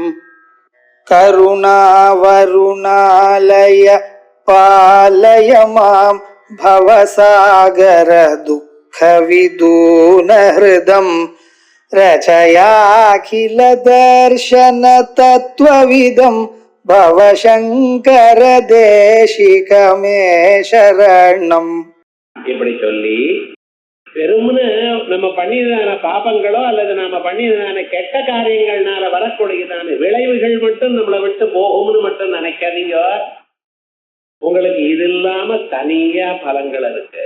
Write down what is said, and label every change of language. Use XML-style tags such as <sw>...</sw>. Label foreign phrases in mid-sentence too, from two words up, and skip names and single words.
<sa>करुणावरुणालय पालय मां भवसागर दुःखविदून हृदं रचयाखिल दर्शन तत्त्वविदं भवशङ्कर देशिकमे शरणम्</sa> <ta>இப்படி சொல்லி வெறும்னு நம்ம பண்ணியதான பாபங்களோ அல்லது நாம பண்ணியதான கெட்ட காரியங்கள்னால வரக்கூடியதான விளைவுகள் மட்டும் நம்மளை விட்டு போகும்னு மட்டும் நினைக்காதீங்க. உங்களுக்கு இது இல்லாம தனியா பலங்கள் இருக்கு.</ta>